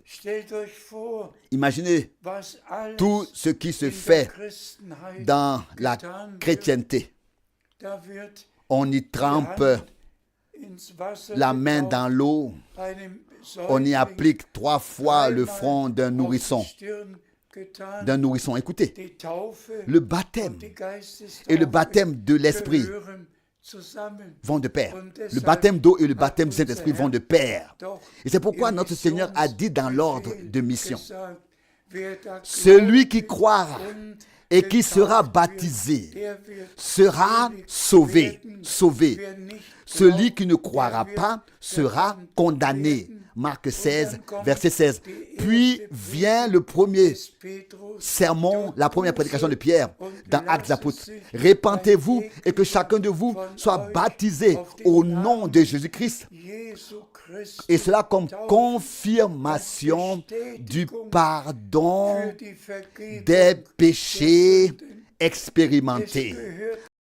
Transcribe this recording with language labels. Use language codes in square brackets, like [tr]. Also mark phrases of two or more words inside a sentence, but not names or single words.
[fr] Imaginez tout ce qui se fait dans la chrétienté. On y trempe la main dans l'eau, on y applique 3 fois le front d'un nourrisson. d'un nourrisson. Écoutez, [de] Die Taufe [fr] le baptême [de] und die [fr] et le [de] Geistestaufe [fr] baptême de l'Esprit [de] gehören zusammen. [fr] vont de pair. [de] Und [fr] Le [de] deshalb [fr] baptême d'eau et le [de] hat [fr] baptême du [de] unser [fr] Saint-Esprit [de] Herr [fr] vont de pair. [de] doch [fr] Et c'est pourquoi [de] im [fr] notre Seigneur a dit dans l'ordre [de] Missionsbefehl [fr] de mission, [de] gesagt, wer da [fr] celui qui [de] glaubt [fr] croira [de] und [fr] et qui sera [de] getauft [fr] baptisé [de] wird, der wird [fr] sera [de] selig [fr] sauvé, [de] werden. [fr] sauvé. [de] Wer nicht [fr] Celui [de] glaubt, [fr] qui ne croira [de] der [fr] pas [de] wird [fr] sera [de] verdammt [fr] condamné. [de] werden. [fr] Marc 16, [de] dann kommt [fr] verset 16. [de] die [fr] Puis [de] erste [fr] vient le premier [de] des Petrus [fr] sermon, la première prédication de Pierre dans Actes des Apôtres. [de] sich [fr] Repentez-vous et que chacun de vous soit baptisé au nom de Jésus-Christ. [de] Jesu Christi [fr] Et cela comme [de] Taufe [fr] confirmation du pardon [de] für die Vergebung [fr] des péchés [de] der Sünden. Es [fr] expérimentés. [de] gehört